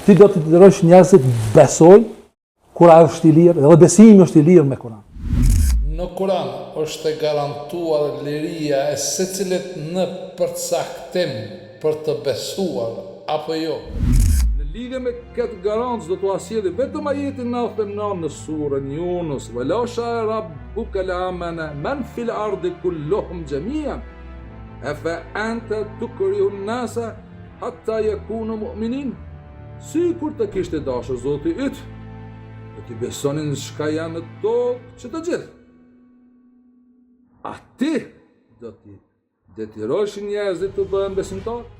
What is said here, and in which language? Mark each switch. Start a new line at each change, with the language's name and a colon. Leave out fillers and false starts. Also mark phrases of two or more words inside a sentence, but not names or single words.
Albanian: Ti do të dërësh njerëzit besoj, kur ajo është i lirë, dhe besimi është i lirë me Kur'an. Në Kur'an është e garantuar liria e secilit në përcaktim për të besuar apo jo. Në lidhje me këtë garancë do të asjellë vetëm ajetin 99 në surën Yunus,
Arabic: "ولو شاء ربك لآمن من في الأرض كلهم جميعا أفأنت تكره الناس حتى يكونوا مؤمنين."
Albanian: Sikur të kishte dashur Zoti yt, do t'i besonin çka janë në tokë që të gjithë. A ti do t'i detyrosh njerëzit të bëhen besimtar?